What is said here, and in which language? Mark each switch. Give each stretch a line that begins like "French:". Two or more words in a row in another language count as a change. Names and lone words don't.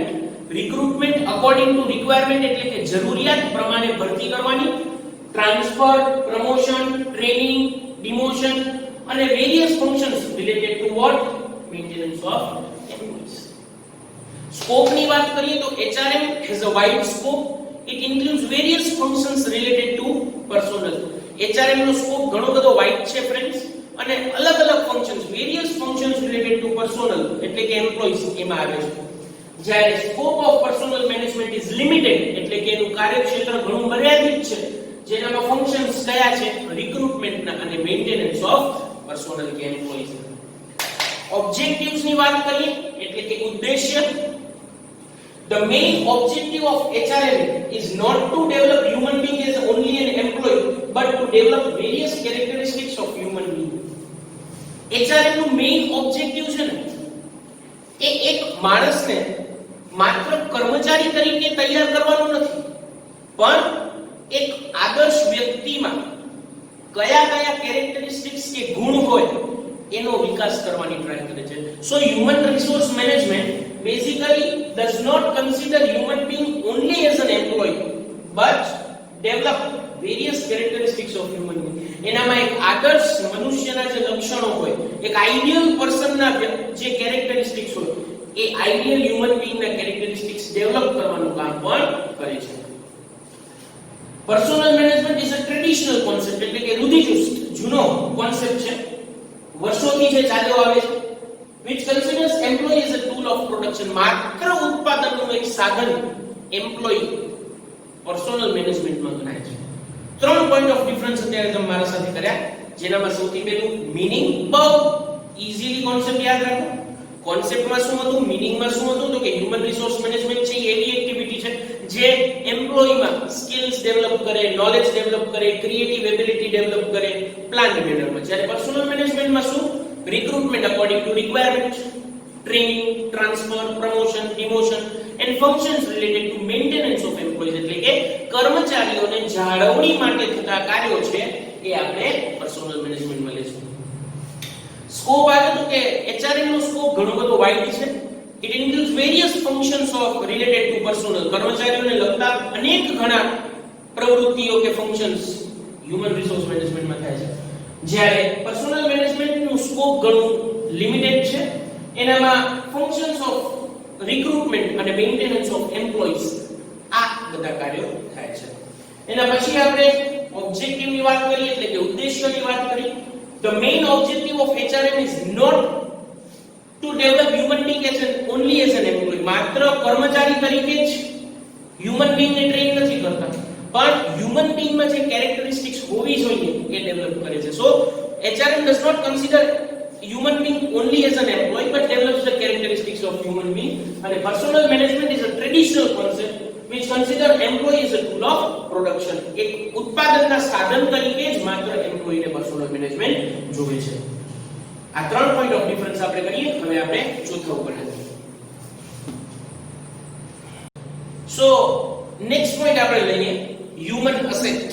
English: recruitment according to requirement
Gujarati: એટલે કે જરૂરિયાત પ્રમાણે ભરતી કરવાની,
English: transfer, promotion, training, demotion અને various functions related to what? maintenance of employees.
Gujarati: સ્કોપની વાત કરીએ તો
English: HRM has a wide scope. It includes various functions related to personnel.
Gujarati: HRM નો સ્કોપ ઘણો બધો વાઇડ છે ફ્રેન્ડ્સ અને અલગ અલગ ફંક્શન્સ,
English: various functions related to personnel
Gujarati: એટલે કે એમ્પ્લોઈઝ એમાં આવે છે. જ્યારે
English: scope of personnel management is limited
Gujarati: એટલે કે એનું કાર્યક્ષેત્ર ઘણું મર્યાદિત છે, જેનામાં ફંક્શન્સ કયા છે? રિક્રુટમેન્ટના અને
English: maintenance of personnel
Gujarati: કે એમ્પ્લોઈઝ. ઓબ્જેક્ટિવ્સ ની વાત કરીએ એટલે કે ઉદ્દેશ્ય.
English: The main objective of HRM is not to develop human being as only an employee but to develop various characteristics of human being.
Gujarati: HRM નું
English: main objective
Gujarati: છે ને એ એક માણસને માત્ર કર્મચારી તરીકે તૈયાર કરવાનું નથી, પણ એક આદર્શ વ્યક્તિમાં કયા કયા કેરેક્ટરિસ્ટિક્સ કે ગુણ હોય એનો વિકાસ કરવાની ટ્રાય કરે છે.
English: so human resource management basically does not consider human being only as an employee but develop various characteristics of human being.
Gujarati: એનામાં એક આદર્શ મનુષ્યના જે લક્ષણો હોય, એક
English: ideal personના
Gujarati: જે કેરેક્ટરિસ્ટિક્સ હોય એ
English: ideal human beingના characteristics develop
Gujarati: કરવાનું કામ પણ કરે છે.
English: personnel management is a traditional concept
Gujarati: એટલે કે રૂઢિચુસ્ત જૂનો કોન્સેપ્ટ છે, વર્ષોથી જે ચાલ્યો આવે છે.
English: which considers employee as a tool of production.
Gujarati: માત્ર ઉત્પાદનનું એક સાધન એમ્પ્લોયી પર્સનલ મેનેજમેન્ટમાં ગણાય છે. ત્રણ
English: point of difference
Gujarati: અત્યારે તમે મારા સાથે કર્યા, જેનામાં સૌથી પહેલું મીનિંગ. બહુ
English: easily concept
Gujarati: યાદ રાખો. કોન્સેપ્ટમાં શું હતું, મીનિંગમાં શું હતું? તો કે
English: human resource management
Gujarati: છે એવી એક્ટિવિટી છે જે એમ્પ્લોયીમાં
English: skills develop
Gujarati: કરે,
English: knowledge develop
Gujarati: કરે,
English: creative ability develop
Gujarati: કરે
English: planned mannerમાં.
Gujarati: જ્યારે પર્સનલ મેનેજમેન્ટમાં શું?
English: recruitment according to requirement, training, transfer, promotion, demotion and functions related to maintenance of employees
Gujarati: એટલે કે કર્મચારીઓને જાળવણી માટે થતા કાર્યો છે એ આપણે પર્સનલ મેનેજમેન્ટમાં લેશું. સ્કોપ આવે તો કે HRM નો સ્કોપ ઘણો બધો વાઇડ છે.
English: It includes various functions of related to personnel.
Gujarati: કર્મચારીઓને લગતા અનેક ઘણા પ્રવૃત્તિઓ કે ફંક્શન્સ
English: human resource managementમાં
Gujarati: થાય છે. જ્યારે
English: personnel managementનું
Gujarati: સ્કોપ ઘણું લિમિટેડ છે. એનામાં
English: functions of recruitment
Gujarati: અને
English: maintenance of employees
Gujarati: આ બધા કાર્યો થાય છે. એના પછી આપણે ઓબ્જેક્ટિવની વાત કરીએ એટલે કે ઉદ્દેશ્યની વાત કરીએ.
English: The main objective of HRM is not to develop human being as only as an employee.
Gujarati: માત્ર કર્મચારી તરીકે જ
English: human beingને
Gujarati: ટ્રેન નથી કરતા, પણ
English: human beingમાં
Gujarati: જે કેરેક્ટરિસ્ટિક્સ હોવી જોઈએ એ ડેવલપ કરે છે.
English: સો HRM does not consider human being only as an employee but develops the characteristics of human being. અને personal management is a traditional concept which consider employee as a tool of production.
Gujarati: એક ઉત્પાદનના સાધન તરીકે જ માત્ર એમ્પ્લોયીને
English: personnel management
Gujarati: જોવે છે. આ ત્રણ
English: point of difference
Gujarati: આપણે કરીએ. હવે આપણે ચોથા ઉપર આવીએ.
English: so next point
Gujarati: આપણે લઈએ
English: human asset.